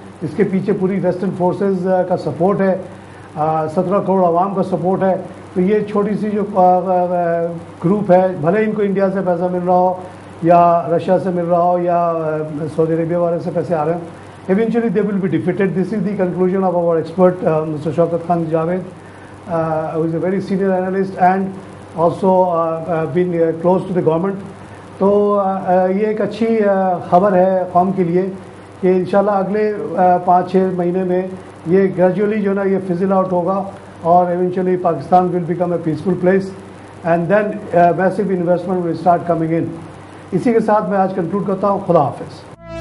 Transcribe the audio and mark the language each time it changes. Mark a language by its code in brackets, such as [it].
[ur] اس کے پیچھے پوری ویسٹرن فورسز کا سپورٹ ہے, 17 کروڑ عوام کا سپورٹ ہے. تو یہ چھوٹی سی جو گروپ ہے, بھلے ان کو انڈیا سے پیسہ مل رہا ہو یا رشیا سے مل رہا ہو یا سعودی عربیہ والے سے پیسے آ رہے ہیں, [en] eventually they will be defeated. This is the conclusion of our expert, Mr. Shaukat Khan Javed, who is a very senior analyst and also been close to the government. [ur] تو یہ ایک اچھی خبر ہے قوم کے لیے کہ انشاءاللہ اگلے 5-6 مہینے میں یہ گریجولی جو ہے نا یہ فزل آؤٹ ہوگا, اور [en] Eventually Pakistan will become a peaceful place, and then massive investment will start coming in. [ur] اسی کے ساتھ میں آج کنکلوڈ کرتا ہوں. خدا حافظ.